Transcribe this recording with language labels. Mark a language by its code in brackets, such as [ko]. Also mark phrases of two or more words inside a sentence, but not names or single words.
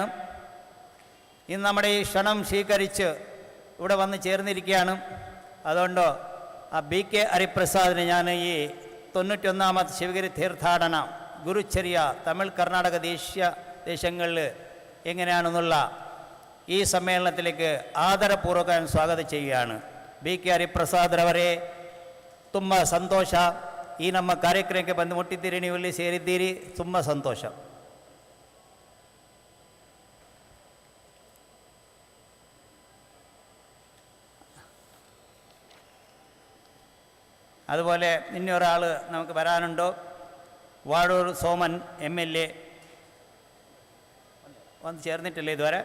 [ml] ഇന്ന് നമ്മുടെ ഈ ക്ഷണം സ്വീകരിച്ച് ഇവിടെ വന്ന് ചേർന്നിരിക്കുകയാണ്. അതുകൊണ്ട് ആ BK ഹരിപ്രസാദിനെ ഞാൻ ഈ 91ാമത് ശിവഗിരി തീർത്ഥാടന ഗുരുചര്യ തമിഴ് കർണാടക ദേശങ്ങളിൽ എങ്ങനെയാണെന്നുള്ള [kn] ಈ ಸಮ್ಮೇಳನಕ್ಕೆ ಆದರಪೂರ್ವಕ ಸ್ವಾಗತ [ml] ചെയ്യുകയാണ്. [kn] ಬಿ ಕೆ ಹರಿಪ್ರಸಾದ್ ಅವರೇ, ತುಂಬ ಸಂತೋಷ. ಈ ನಮ್ಮ ಕಾರ್ಯಕ್ರಮಕ್ಕೆ ಬಂದು ಮುಟ್ಟಿದ್ದೀರಿ, ನೀವು ಇಲ್ಲಿ ಸೇರಿದ್ದೀರಿ, ತುಂಬ ಸಂತೋಷ. [ml] അതുപോലെ ഇനിയൊരാൾ നമുക്ക് വരാനുണ്ടോ? വാഴൂർ സോമൻ MLA വന്ന് ചേർന്നിട്ടില്ല ഇതുവരെ.